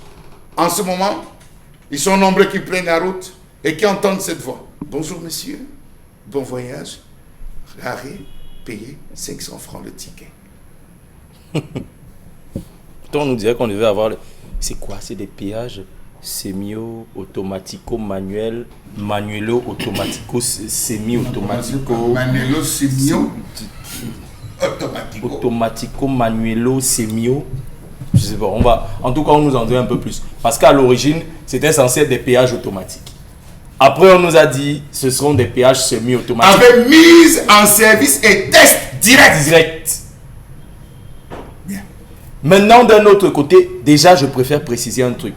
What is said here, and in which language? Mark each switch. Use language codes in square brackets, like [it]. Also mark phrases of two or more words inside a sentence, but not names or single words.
[fr] En ce moment, ils sont nombreux qui prennent la route et qui entendent cette voix. Bonjour monsieur, bon voyage, arrêt, payé 500 francs le ticket. On nous dirait qu'on devait avoir... C'est quoi? C'est des péages semi-automatico-manuel, manuelo-automatico, semi-automatico... Manuelo-semio... Automatico-manuelo, semio... Je sais pas, on va... En tout cas, on nous en dit un peu plus. Parce qu'à l'origine, c'était censé être des péages automatiques. Après, on nous a dit, ce seront des péages semi-automatiques. Avec mise en service et test direct. Maintenant, d'un autre côté, déjà, je préfère préciser un truc.